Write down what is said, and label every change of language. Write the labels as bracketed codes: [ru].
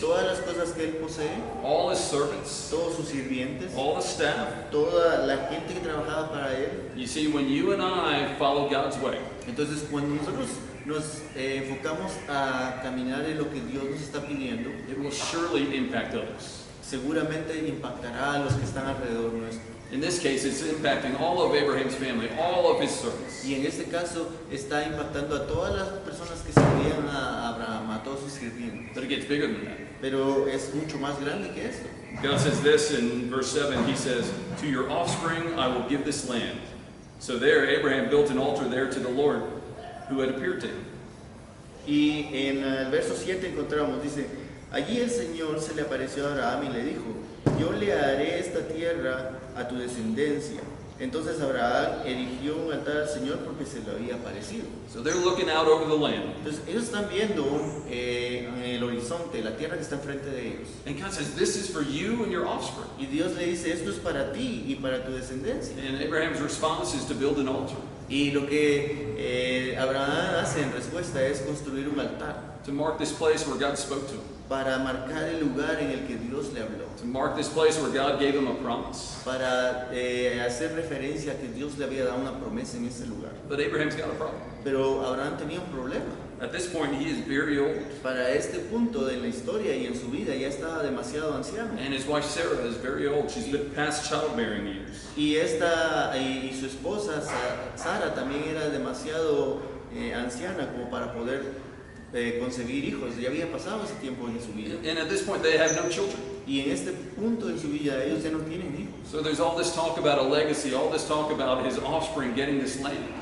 [es] todas las cosas que él posee, [en] all his servants, [es] todos sus sirvientes, [en] all the staff. [es] toda la gente que trabajaba para él. [en] You see, when you and I follow God's way, [es] Entonces cuando nosotros nos enfocamos a caminar en lo que Dios nos está pidiendo, [en] it will surely impact others. [es] seguramente impactará a los que están alrededor nuestro. [en] In this case, it's impacting all of Abraham's family, all of his servants. [es] Y en este caso está impactando a todas las personas que servían a Abraham, a todos sus sirvientes. [en] But it gets bigger than that. [es] Pero es mucho más grande que esto. [en] God says this in verse 7, He says, To your offspring I will give this land. So there, Abraham built an altar there to the Lord who had appeared to him. [es] Y en el verso 7 encontramos, dice, allí el Señor se le apareció a Abraham y le dijo, yo le haré esta tierra a tu descendencia. Entonces Abraham erigió un altar al Señor porque se le había aparecido. [en] So they're looking out over the land. [es] Entonces ellos están viendo en el horizonte la tierra que está enfrente de ellos. [en] And God says, This is for you and your offspring. [es] Y Dios le dice, esto es para ti y para tu descendencia. [en] And Abraham's response is to build an altar, [es] Y lo que Abraham hace en respuesta es construir un altar [en] to mark this place where God spoke to him, [es] para marcar el lugar en el que Dios le habló, [en] to mark this place where God gave him a promise. [es] para hacer referencia a que Dios le había dado una promesa en ese lugar. [en] But Abraham's got a problem. [es] Pero Abraham tenía un problema. [en] At this point, he is very old, [es] Para este punto de la historia y en su vida ya estaba demasiado anciano. [en] and his wife Sarah is very old. She's been past childbearing years. [es] Y su esposa Sara también era demasiado anciana como para poder concebir hijos. Ya había pasado ese tiempo en su vida. [en] And at this point, they have no children. [es] Y en este punto en su vida ellos ya no tienen hijos. [en] So there's all this talk about a legacy, all this talk about his offspring getting this land.